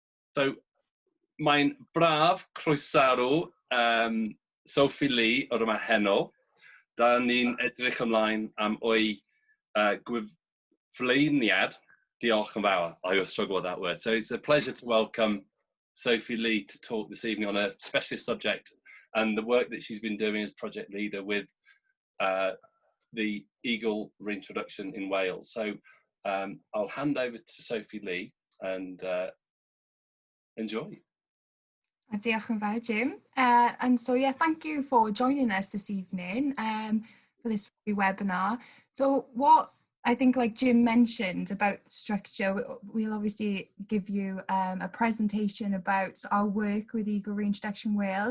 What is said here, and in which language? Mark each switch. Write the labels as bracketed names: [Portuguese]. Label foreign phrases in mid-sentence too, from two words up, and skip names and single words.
[Welsh] So, mae'n braf croesawu Sophie-Lee o'r yma heno. Da ni'n edrych ymlaen am o'i gyflwyniad. Diolch yn fawr. [English] I always struggle with that word. So it's a pleasure to welcome Sophie-Lee to talk this evening on a specialist subject and the work that she's been doing as project leader with the Eagle Reintroduction in Wales. So I'll hand over to Sophie-Lee and enjoy. [Welsh] Diolch yn fawr, Jim. [English] And so, yeah, thank you for joining us this evening for this free webinar. So what I think, like Jim mentioned about structure, we'll obviously give you a presentation about our work with Eagle Reintroduction Wales.